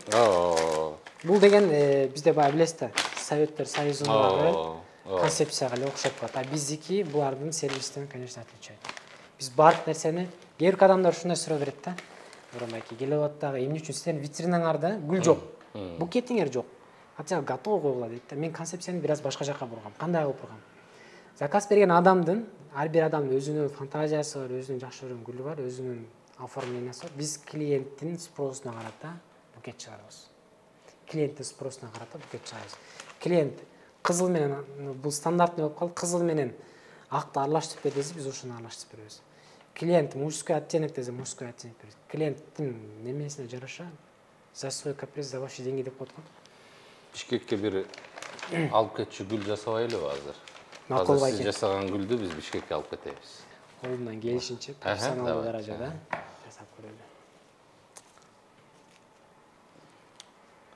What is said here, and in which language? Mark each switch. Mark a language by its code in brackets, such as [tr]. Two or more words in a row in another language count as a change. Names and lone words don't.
[ky] Бул деген бизде баягы билесиз да, Советтер Союзундагы концепцияга эле окшоп калат. А биздики булардын сервистен, [ru] конечно, отличает. [ky] Биз баардык нерсени, кээ бир адамдар ушундай суроо берет да. Бурамайки келип алат дагы, эмне үчүн сиздердин витринаңарда гүл жок? Букетиңер жок. [ru] Хотя готов [ky] койгула дейт да. Мен концепцияны бир аз башка жакка бургам. Кандай кылып бургам? Заказ берген адамдын, ар бир адамдын өзүнүн фантазиясы бар, өзүнүн жакшы көргөн гүлү бар, өзүнүн оформлениясы бар. Биз клиенттин спросуна карата букет чыгарабыз. Клиенттин спросуна карата букет чыгарабыз. Клиент кызыл менен, бул стандартный болуп калды, кызыл менен акты аралаштырып бер десе, биз ошону аралаштырып беребиз. Клиент [ru] мужской оттенок [ky] десе, [ru] мужской оттенок [ky] беребиз. Клиенттин немесине жараша [ru] за свой каприз, за ваши деньги [ky] деп коет го. Бишкекке бир алып кетчү гүл жасабайлыбы азыр? Макул байке. Сиз жасаган гүлдү биз Бишкекке алып кетебиз. Колумдан келишинче профессионалдуу даражада жасап көрөлү.